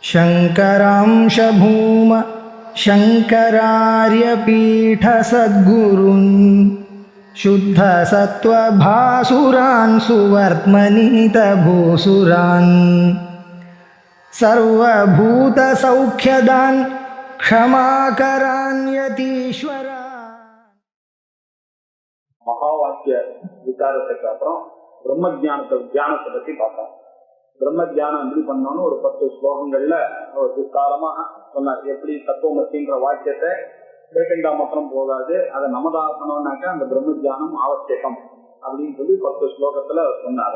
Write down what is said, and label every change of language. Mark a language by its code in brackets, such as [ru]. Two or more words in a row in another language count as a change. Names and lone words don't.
[sa] शङ्करांश भूम शङ्करार्यपीठसद्गुरून् शुद्धसत्त्वभासुरान् सुवर्त्मनीतभूसुरान् सर्वभूतसौख्यदान् क्षमाकरान् यतीश्वरान्. [ta] மகாவாக்கிய விசாரத்துக்கு அப்புறம் பிரம்ம தியானத்தை பத்தி பார்த்தோம். பிரம்ம தியானம் எப்படி பண்ணோம்னு ஒரு 10 ஸ்லோகங்கள்ல அவர் விஸ்தாரமாக சொன்னார். எப்படி தத்துவமத்தின்ற வாக்கியத்தை கேட்டுண்டா மாத்திரம் போதாது, அதை நமதாக்கணும்னாக்க அந்த பிரம்ம தியானம் ஆவசியகம் அப்படின்னு சொல்லி 10 ஸ்லோகத்துல சொன்னார்.